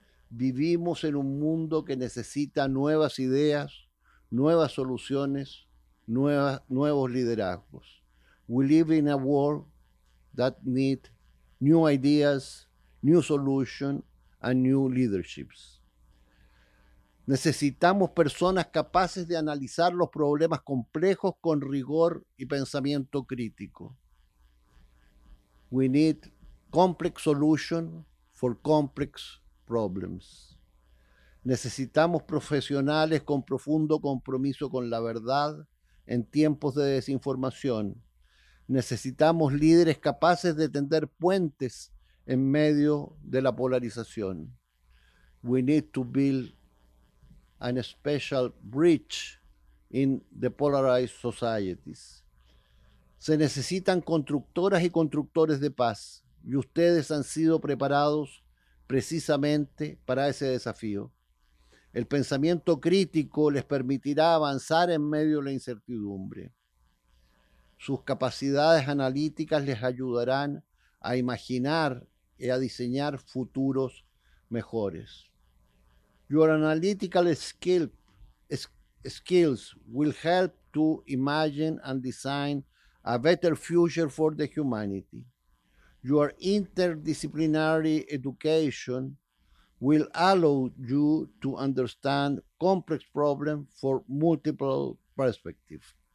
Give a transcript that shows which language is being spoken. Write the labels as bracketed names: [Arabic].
[Spanish] Vivimos en un mundo que necesita nuevas ideas, nuevas soluciones, nuevos liderazgos. [English] We live in a world that needs new ideas, new solutions, and new leaderships. [Spanish] Necesitamos personas capaces de analizar los problemas complejos con rigor y pensamiento crítico. [English] We need complex solutions for complex problems. [Spanish] Necesitamos profesionales con profundo compromiso con la verdad en tiempos de desinformación. Necesitamos líderes capaces de tender puentes en medio de la polarización. [English] We need to build a special bridge in the polarized societies. [Spanish] Se necesitan constructoras y constructores de paz, y ustedes han sido preparados precisamente para ese desafío. El pensamiento crítico les permitirá avanzar en medio de la incertidumbre. Sus capacidades analíticas les ayudarán a imaginar y a diseñar futuros mejores. [English] Your analytical skills will help to imagine and design a better future for the humanity. Your interdisciplinary education will allow you to understand complex problems from multiple perspectives.